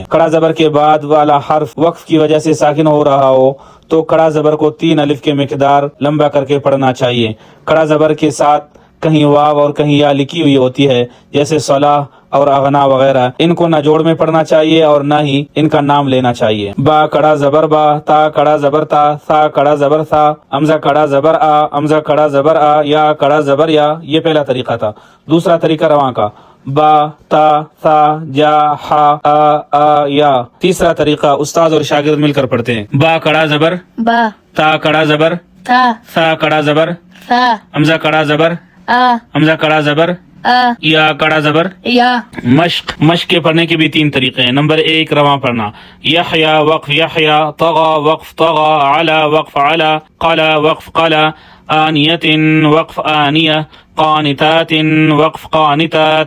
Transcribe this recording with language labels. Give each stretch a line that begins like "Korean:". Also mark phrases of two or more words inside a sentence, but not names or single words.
Urdu: کڑا زبر کے بعد والا حرف وقف کی وجہ سے ساکن ہو رہا ہو تو کڑا زبر کو 3 الف کے مقدار لمبا کر کے پڑھنا چاہیے. کڑا زبر کے ساتھ کہیں واو اور کہیں یا لکھی ہوئی ہوتی ہے جیسے صلاح اور اغنا وغیرہ. ان کو نہ جوڑ میں پڑھنا چاہیے اور نہ ہی ان کا نام لینا چاہیے. با کڑا زبر با، تا کڑا زبر تا، سا کڑا زبر سا، حمزہ کڑا زبر آ، حمزہ کڑا زبر آ، یا کڑا زبر یا. یہ پہلا طریقہ تھا. دوسرا طریقہ رواں کا با تا ثا جا ہا آ یا. تیسرا طریقہ استاد اور شاگرد مل کر پڑھتے ہیں. با کڑا زبر، با تا کڑا زبر، تا ثا کڑا زبر، ثا حمزہ کڑا زبر، آ حمزہ کڑا زبر، آ یا کڑا زبر. یا. مشق کے پڑھنے کے بھی 3 طریقے ہیں. نمبر 1 رواں پڑھنا. یحیا وقف یحیا، طغا وقف طغا، علا وقف علا، قلا وقف قلا، آنیت وقف آنیہ، قانتات وقف قانتات.